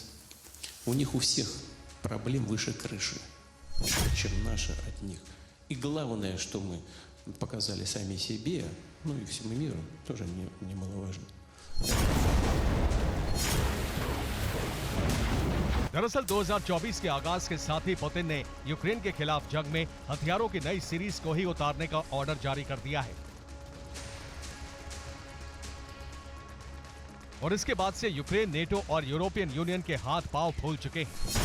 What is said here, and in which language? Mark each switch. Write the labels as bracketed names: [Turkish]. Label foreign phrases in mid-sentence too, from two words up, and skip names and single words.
[Russian] У них у всех проблем выше крыши, чем наши от них. И главное, что мы показали сами себе, ну и всему миру, тоже немаловажно. [Hindi] दरअसल 2024 के आगाज के साथ ही पुतिन ने यूक्रेन के खिलाफ जंग में हथियारों की नई सीरीज को ही उतारने का ऑर्डर जारी कर दिया है। और इसके बाद से यूक्रेन, नेटो और यूरोपियन यूनियन के हाथ पांव फूल चुके हैं।